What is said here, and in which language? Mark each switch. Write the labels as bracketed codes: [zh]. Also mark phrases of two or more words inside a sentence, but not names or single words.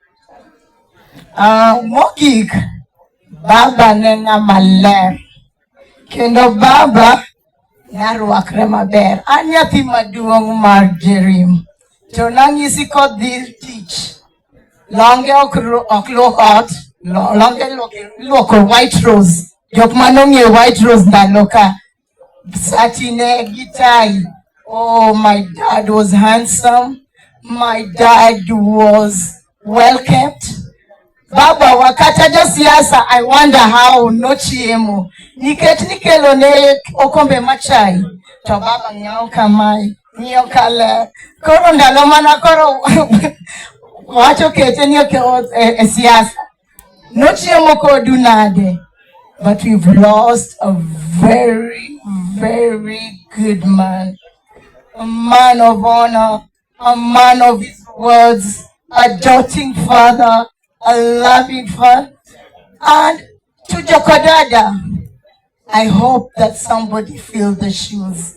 [luo] Mogik baba ne ng'ama ler kendo baba narwakre maber. An nyathi maduong' mar Jerim to nanyisi kodhi tich longe ok luok ot, longe luoko white rose. Jok manong'eyo white rose ndalo ka satine gi tai. [en] Oh, my dad was handsome. My dad was well kept. [luo] Baba wakata jo siasa, [en] I wonder how [luo] no chiemo. Nikech nikelo ne okombe machai. To baba ng'iewo kamae, ng'iewo kale. Koro ndalo mana koro wacho kete ni e siasa. No chiemo kodu nade. [en] But we've lost a very, very good man. A man of honor, a man of his words, a doting father, a loving father. And to Jokodada, I hope that somebody feels the shoes.